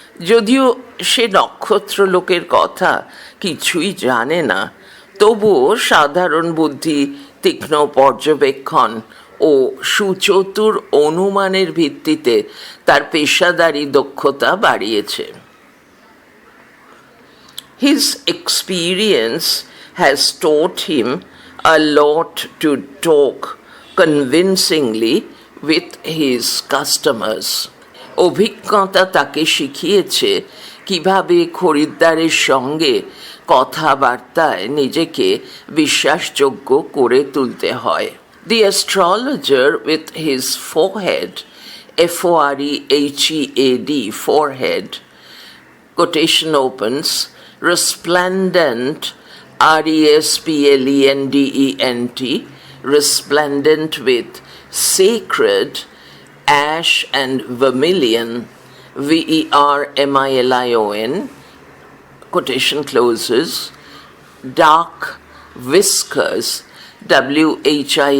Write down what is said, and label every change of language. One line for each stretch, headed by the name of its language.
Bangla: যদিও সে নক্ষত্র লোকের কথা কিছুই জানে না, তবুও সাধারণ বুদ্ধি, তীক্ষ্ণ পর্যবেক্ষণ ও সুচতুর অনুমানের ভিত্তিতে তার পেশাদারি দক্ষতা বাড়িয়েছে।
English: His experience has taught him a lot to talk convincingly with his customers.
Bangla: অভিজ্ঞতা তাকে শিখিয়েছে কিভাবে খরিদ্দারের সঙ্গে কথাবার্তায় নিজেকে বিশ্বাসযোগ্য করে তুলতে হয়।
English: The astrologer with his forehead, F-O-R-E-H-E-A-D, forehead, quotation opens, resplendent, R-E-S-P-L-E-N-D-E-N-T, resplendent with sacred, ash and vermilion, V-E-R-M-I-L-I-O-N, quotation closes, dark whiskers, W-H-I-S-K-E-R-S,